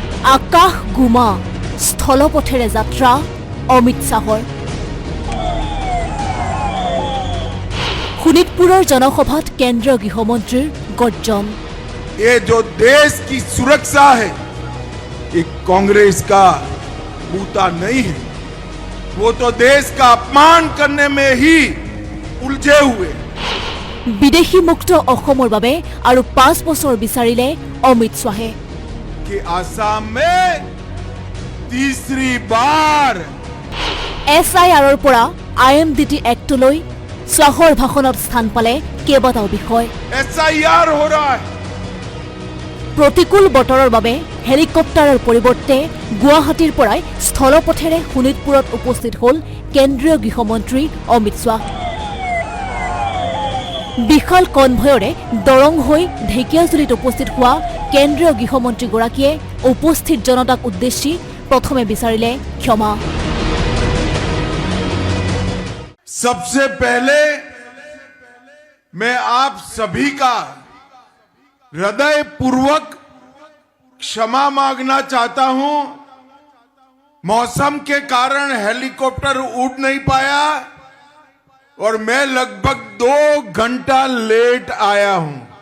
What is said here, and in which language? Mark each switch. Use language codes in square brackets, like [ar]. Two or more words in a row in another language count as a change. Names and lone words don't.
[as] আকাশ গুমা স্থলপথেৰে যাত্ৰা অমিত শ্বাহৰ শোণিতপুৰৰ জনসভাত কেন্দ্ৰীয় গৃহমন্ত্ৰীৰ গৰ্জন [hi] ये जो देश की सुरक्षा है ये कांग्रेस का बूता नहीं है वो तो देश का अपमान करने में ही उलझे हुए [as] বিদেশী মুক্ত অসমৰ বাবে আৰু 5 বছৰ বিচাৰিলে অমিত শ্বাহে [hi] कि आसाम में तीसरी बार [as] SIRৰ পৰা IMDT এক্টলৈ শ্বাহৰ ভাষণত স্থান পালে কেইবাটাও বিষয় [hi] SIR हो रहा है [as] প্ৰতিকূল বতৰৰ বাবে হেলিকপ্টাৰৰ পৰিৱৰ্তে গুৱাহাটীৰ পৰাই স্থলপথেৰে শোণিতপুৰত উপস্থিত হ'ল কেন্দ্ৰীয় গৃহমন্ত্ৰী অমিত শ্বাহ বিশাল কনভয়ৰে দৰং হৈ ঢেকিয়াজুলিত উপস্থিত হোৱা কেন্দ্ৰীয় গৃহমন্ত্ৰীগৰাকীয়ে উপস্থিত জনতাক উদ্দেশ্যি প্ৰথমে বিচাৰিলে ক্ষমা [hi] सबसे पहले मैं आप सभी का हृदय पूर्वक क्षमा मांगना चाहता हूं मौसम के कारण हेलीकॉप्टर उड़ नहीं पाया और मैं लगभग 2 घंटा लेट आया हूं